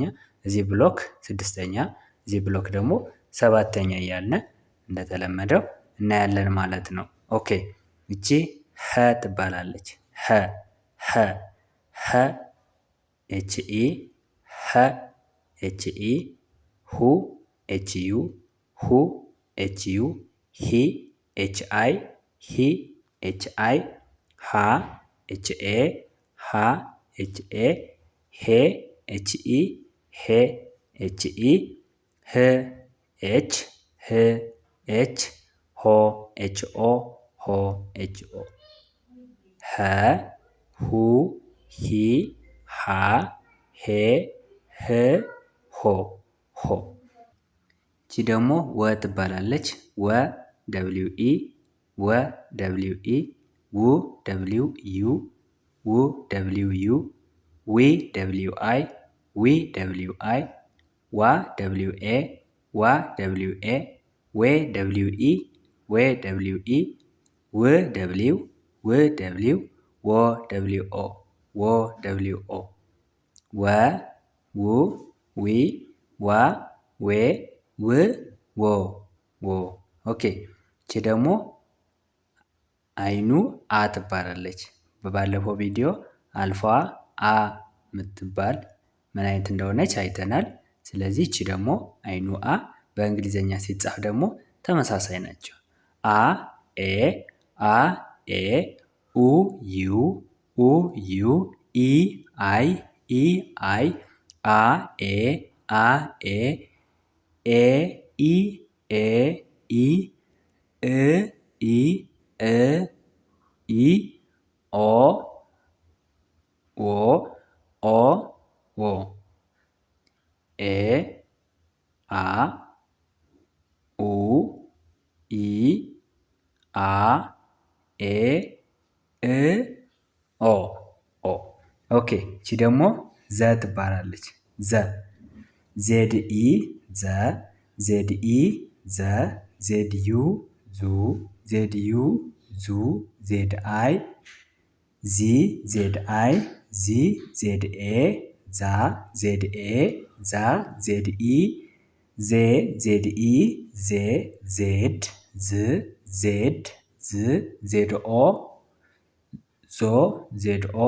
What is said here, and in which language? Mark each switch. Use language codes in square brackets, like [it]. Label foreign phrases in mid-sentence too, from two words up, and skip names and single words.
[am] እዚህ ብሎክ ስድስተኛ፣ እዚህ ብሎክ ደግሞ ሰባተኛ እያልን እንደተለመደው እናያለን ማለት ነው። ኦኬ እቺ ሀ ትባላለች። ሀ ሀ ሀ ኤች ኢ ሀ ኤች ኢ ሁ ኤች ዩ ሁ ኤች ዩ ሂ ኤች አይ ሂ ኤች አይ ሃ ኤች ኤ ሃ ኤች ኤ ሄ ኤች ኢ ሄ ኤች ኢ ህ ኤች ህ ኤች ሆ ኤች ኦ ሆ ኤች ኦ ሀ ሁ ሂ ሃ ሄ ህ ሆ ሆ። እቺ ደግሞ ወ ትባላለች። ወ ደብሊው ኢ ወ ደብሊው ኢ ው ደብሊው ዩ ው ደብሊው ዩ ዊ ደብሊው አይ ዊ ደብሊው አይ ዋ ደብሊው ኤ ዋ ደብሊው ኤ ዌ ደብሊው ኢ ዌ ደብሊው ኢ ው ደብሊው ው ደብሊው ዎ ደብሊው ኦ ዎ ደብሊው ኦ ወ ው ዊ ዋ ዌ ው ዎ ዎ። ኦኬ እቺ ደግሞ አይኑ አ ትባላለች። በባለፈው ቪዲዮ አልፋዋ አ የምትባል ምን አይነት እንደሆነች አይተናል። ስለዚህ እቺ ደግሞ አይኑ አ በእንግሊዘኛ ሲጻፍ ደግሞ ተመሳሳይ ናቸው። አ ኤ አ ኤ ኡ ዩ ኡ ዩ ኢ አይ ኢ አይ አ ኤ አ ኤ ኤ ኢ ኤ ኢ እ ኢ እ ኢ ኦ ኦ ኦ ኦ ኤ አ ኡ ኢ አ ኤ እ ኦ ኦ። ኦኬ እቺ ደግሞ ዘ ትባላለች። ዘ ዜድ ኢ ዘ ዜድ ኢ ዘ ዜድ ዩ ዙ ዜድ ዩ ዙ ዜድ አይ ዚ ዜድ አይ ዚ ዜድ ኤ ዛ ዜድ ኤ ዛ ዜድ ኢ ዜ ዜድ ኢ ዜ ዜድ ዝ ዜድ ዝ ዜድ ኦ ዞ ዜድ ኦ